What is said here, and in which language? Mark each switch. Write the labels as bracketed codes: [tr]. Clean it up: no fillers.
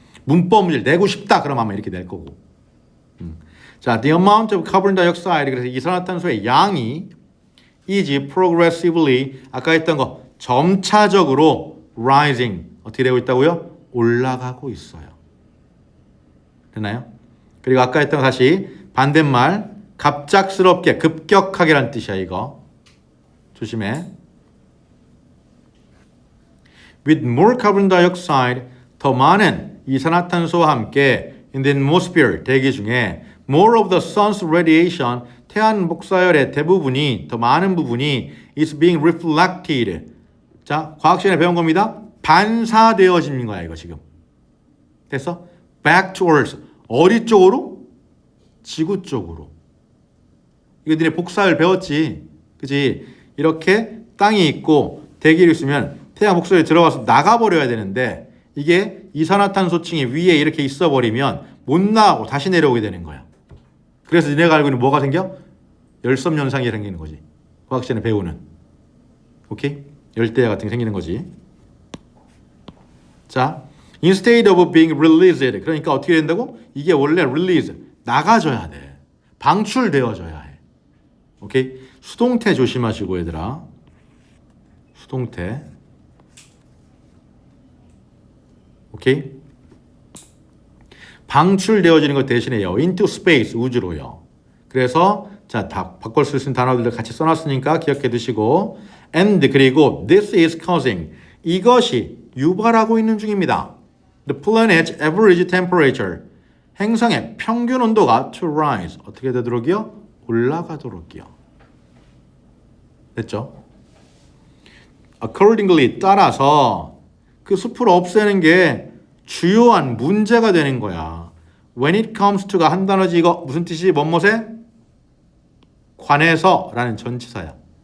[ko] 문법 문제를 내고 싶다 그러면 아마 이렇게 낼 거고. 자, [en] the amount of carbon dioxide [ko] 그래서 이산화탄소의 양이 [en] is progressively [ko] 아까 했던 거 점차적으로 [en] rising [ko] 어떻게 되고 있다고요? 올라가고 있어요. 됐나요? 그리고 아까 했던 거 다시 반대말 갑작스럽게 급격하게란 뜻이야 이거. 조심해. [en] With more carbon dioxide [ko] 더 많은 이산화탄소와 함께 [en] in the atmosphere [ko] 대기 중에 [en] more of the sun's radiation [ko] 태양 복사열의 대부분이 더 많은 부분이 [en] is being reflected. [ko] 자, 과학 시간에 배운 겁니다. 반사되어지는 거야 이거 지금. 됐어? [en] Back to Earth. [ko] 어디 쪽으로? 지구 쪽으로. 이거 너네 복사열 배웠지? 그치? 이렇게 땅이 있고 대기를 있으면 태양 복사열이 들어가서 나가버려야 되는데 이게 이산화탄소층이 위에 이렇게 있어버리면 못 나가고 다시 내려오게 되는 거야. 그래서 니네가 알고 있는 뭐가 생겨? 열섬연상이 생기는 거지. 과학 시간에 배우는. 오케이? 열대야 같은 게 생기는 거지. [en] 자, instead of being released. [ko] 그러니까 어떻게 된다고? 이게 원래 release. 나가줘야 돼. 방출되어져야 해. 오케이? 수동태 조심하시고 얘들아. 수동태. 오케이? 방출되어지는 것 대신에요. [en] into space, [ko] 우주로요. 그래서 자, 다 바꿔 쓸 수 있는 단어들을 같이 써놨으니까 기억해 두시고 and 그리고 [en] this is causing [ko] 이것이 유발하고 있는 중입니다. [en] The planet's average temperature [ko] 행성의 평균 온도가 [en] to rise [ko] 어떻게 되도록이요? 올라가도록이요. 됐죠? Accordingly 따라서 그 숲을 없애는 게 주요한 문제가 되는 거야. When it comes to가 한 단어지 이거 무슨 뜻이 뭐뭐세? 관해서 라는 전치사야.